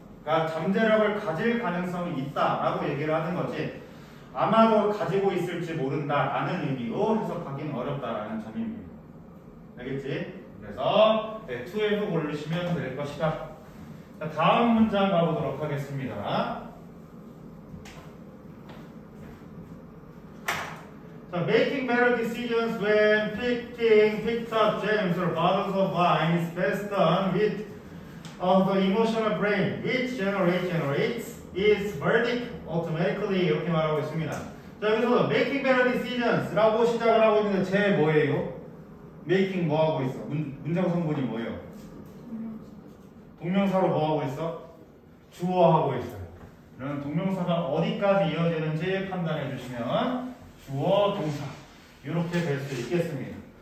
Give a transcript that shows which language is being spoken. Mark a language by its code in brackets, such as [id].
[ko] 그러니까 잠재력을 가질 가능성이 있다라고 얘기를 하는 거지. 아마도 가지고 있을지 모른다라는 의미로 해석하기는 어렵다라는 점입니다. 알겠지? 그래서 2F 고르시면 될 것이다. 자, 다음 문장 가보도록 하겠습니다. [en] 자, making better decisions when picking picked up gems or bottles of wine is best done with the emotional brain, which generates its verdict automatically. [ko] 이렇게 말하고 있습니다. 자, 여기서 [en] making better decisions [ko] 라고 시작을 하고 있는데 제 뭐예요? making 뭐 하고 있어? 문장 성분이 뭐예요? 동명사로 뭐 하고 있어? 주어 하고 있어요. 그럼 동명사가 어디까지 이어지는지 판단해 주시면 주어, 동사 이렇게 될 수 있겠습니다.